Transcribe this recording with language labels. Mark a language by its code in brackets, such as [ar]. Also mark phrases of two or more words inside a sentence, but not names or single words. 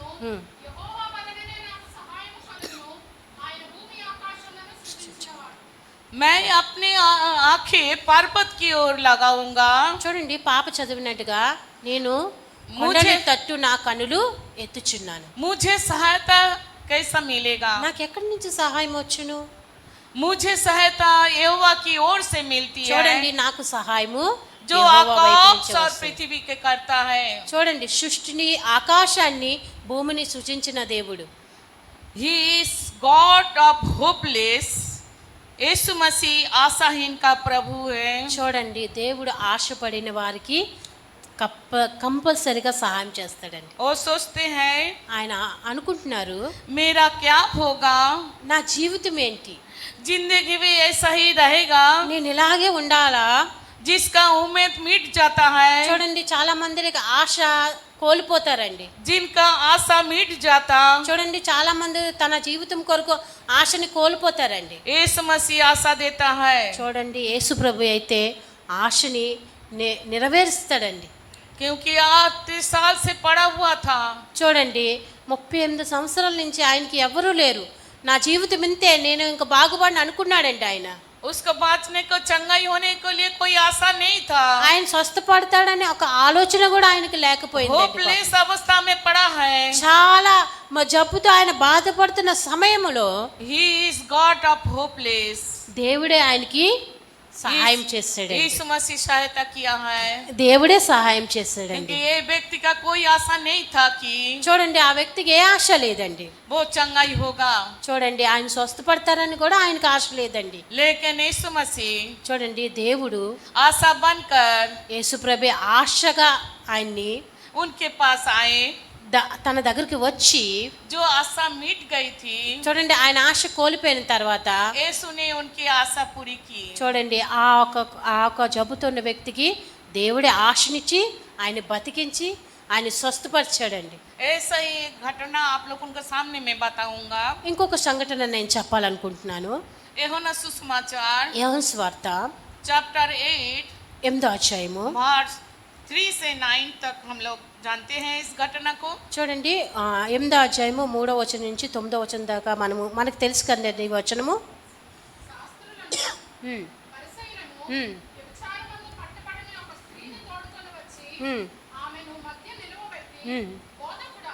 [te] హ్మ్. యెహోవా వలననే నాకు సహాయము కలుగును. ఆయన భూమి ఆకాశములను సృజించినవాడు. [hi] मैं अपनी आंखें पर्वत की ओर लगाऊंगा, [te] చూడండి పాప చదివినట్టుగా, నేను [hi] ముझे- [te] కొండల తట్టు నా కనులు ఎత్తుచున్నాను. [hi] मुझे सहायता कैसा मिलेगा? [te] నాకు ఎక్కడి నుంచి సహాయం వచ్చును? [hi] मुझे सहायता यहोवा की ओर से मिलती [te] చూడండి [hi] है, [te] నాకు సహాయము [hi] जो [te] యెహోవా వైపు [hi] आकाश [te] నుంచి [hi] और [te] వస్తుంది. [hi] पृथ्वी के करता है। [te] చూడండి సృష్టిని, ఆకాశాన్ని, భూమిని సృజించిన దేవుడు. [en] He is God of hopeless. [hi] यीशु मसीह आशाहीन का प्रभु है। [te] చూడండి దేవుడు ఆశపడిన వారికి కంపల్సరిగా సహాయం చేస్తాడండి. [hi] वो सोचते हैं [te] ఆయన అనుకుంటున్నారు, [hi] मेरा क्या होगा, [te] నా జీవితం ఏంటి, [hi] जिंदगी भी ऐसा ही रहेगा, [te] నేను ఇలాగే ఉండాలా? [hi] जिसका उम्मीद मिट जाता है, [te] చూడండి చాలా మందికి ఆశ కోల్పోతారండి. [hi] जिनका आशा मिट जाता, [te] చూడండి చాలా మంది తన జీవితం కొరకు ఆశని కోల్పోతారండి. [hi] यीशु मसीह आशा देता है, [te] చూడండి యేసు ప్రభు అయితే ఆశని నెరవేరుస్తాడండి. [hi] क्योंकि 38 साल से पड़ा हुआ था। [te] చూడండి 38 సంవత్సరాల నుంచి ఆయనకి ఎవరూ లేరు, నా జీవితం ఇంతే, నేను ఇంకా బాగుపడిని అనుకున్నాడండి ఆయన. [hi] उसको बाँचने को, चंगाई होने के लिए कोई आशा नहीं था। [te] ఆయన స్వస్థపడతాడని ఒక ఆలోచన కూడా ఆయనకి లేకపోయింది. [hi] होपलेस अवस्था में पड़ा है। [te] చాలా జబ్బుతో ఆయన బాధపడుతున్న సమయంలో [en] He is God of hopeless. [te] దేవుడే ఆయనకి సహాయం చేశాడు. [hi] यीशु मसीह सहायता किया है, [te] దేవుడే సహాయం చేశాడండి. [hi] क्योंकि ये व्यक्ति का कोई आशा नहीं था कि [te] చూడండి ఆ వ్యక్తికి ఏ ఆశ లేదండి. [hi] वो चंगाई होगा, [te] చూడండి ఆయన స్వస్థపడతారని కూడా ఆయనకి ఆశ లేదండి. [hi] लेकिन यीशु मसीह [te] చూడండి దేవుడు [hi] आशा बनकर [te] యేసుప్రభు ఆశగా ఆయన్ని [hi] उनके पास आए। [te] తన దగ్గరికి వచ్చి, [hi] जो आशा मिट गई थी, [te] చూడండి ఆయన ఆశ కోల్పోయిన తర్వాత [hi] यीशु ने उनकी आशा पूरी की। [te] చూడండి ఆ ఒక జబ్బుతో ఉన్న వ్యక్తికి దేవుడే ఆశనిచ్చి ఆయన బతికించి ఆయన స్వస్థపరిచాడండి. [hi] ऐसा ही एक घटना आप लोगों के सामने मैं बताऊंगा। [te] ఇంకొక సంఘటన నేను చెప్పాలనుకుంటున్నాను. యోహాను సుసమాచాर యోహాను సువార్త [hi] चैप्टर 8 [te] 8వ అధ్యాయము [hi] वर्स 3 से 9 तक हम लोग जानते हैं इस घटना को। [te] చూడండి 8వ అధ్యాయము 3వ వచనం నుంచి 9వ వచనం దాకా మనకు తెలుసు కదండి ఈ వచనము. శాస్త్రులను పరిసయ్యులను ఉమ్, వ్యభిచారమందు పట్టబడిన ఒక స్త్రీని తోడుకొని వచ్చి ఉమ్, ఆమెను మధ్య నిలువబెట్టి, ఉమ్, బోధకుడా,